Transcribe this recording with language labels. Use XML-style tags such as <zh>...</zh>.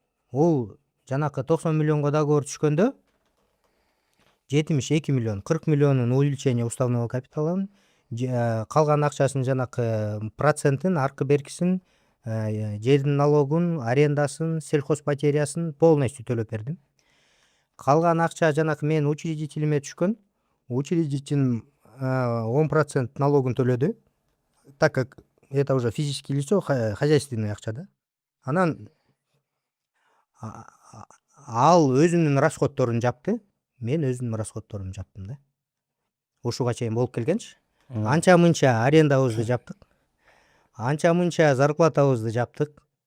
<ky>Ол жанакы 90 миллионго договор түшкөндө 72 миллион, 40 миллионун</ky> <ru>увеличение уставного капиталын,</ru> <ky>калган акчасын жанакы процентин, аркы беркисин, жердин налогун, арендасын, сельхозпотерясын</ky> <ru>полностью</ru> <ky>төлөп бердим. Калган акча жанакы менин учредителиме түшкөн. Учредитель 10% налогун төлөдү.</ky> <ru>Так как это уже физическое лицо, хозяйственный</ru> <ky>акча да. Анан ал өзүнүн расходторун жапты. Мен өзүмдүн расходторумду жаптым да. Ушуга чейин болуп келгенчи. Анча мынча арендабызды жаптык. Анча мынча зарплатабызды жаптык.</ky>